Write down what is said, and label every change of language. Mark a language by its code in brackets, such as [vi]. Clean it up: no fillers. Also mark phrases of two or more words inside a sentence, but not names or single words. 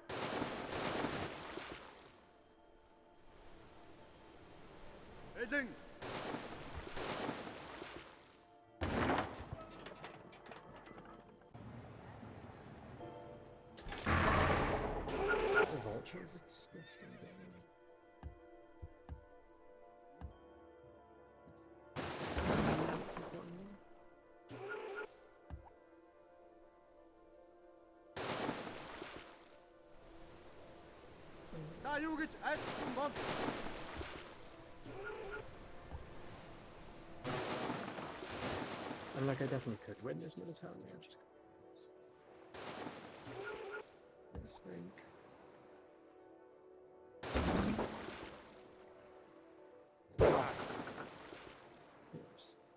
[en] Heading. The vultures are disgusting. [mn] Та юу гэж айлтсан бол [en] And like I definitely could win this militarily, I just think. Oops.